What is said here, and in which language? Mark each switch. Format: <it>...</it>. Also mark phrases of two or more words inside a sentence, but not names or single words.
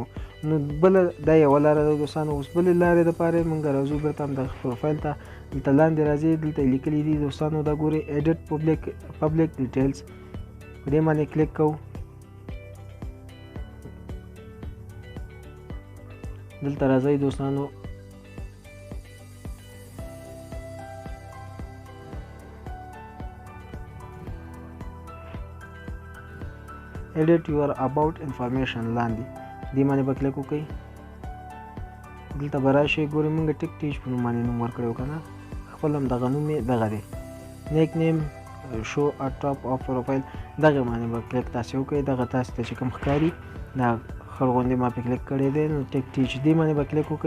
<ps>نو بله دا یوه لاره ده دوستانو. اوس بلې لارې دپاره موږ راځو بېرته همدغه پروفایل ته، دلته لاندې راځئ، دلته یې لیکلي دي دوستانو دا ګورئ</ps> <en>edit public details,</en> <ps>په دې باندې کلیک کوو. دلته راځئ دوستانو،</ps> <en>edit your about information</en> <ps>لاندې دې باندې به کلیک وکړئ. دلته به راشئ، ګورئ موږ ټیک ټیچ په نوم باندې نوم ورکړی و که نه، خپل هم دغه نوم یې دغه دی،</ps> <en>nickname show at top of profile,</en> <ps>دغه باندې به کلیک تاسې وکړئ. دغه تاسې ته چې کوم ښکاري دا خړ غوندې ما پې کلیک کړی دی، نو ټیک ټیچ دې باندې به کلیک وکړئ.</ps>